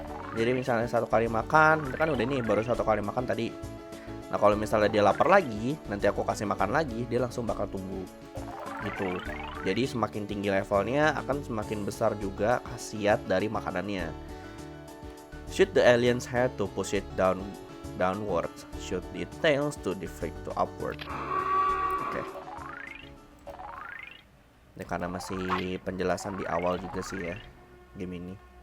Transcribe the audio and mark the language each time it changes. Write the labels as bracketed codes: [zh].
[id] Jadi misalnya satu kali makan, itu kan udah nih baru satu kali makan tadi. Nah kalau misalnya dia lapar lagi, nanti aku kasih makan lagi, dia langsung bakal tumbuh gitu. Jadi semakin tinggi levelnya akan semakin besar juga khasiat dari makanannya. [en] Shoot the alien's head to push it downwards. Shoot the tails to deflect to upward. [id] Oke. Ini karena masih penjelasan di awal juga sih ya game ini.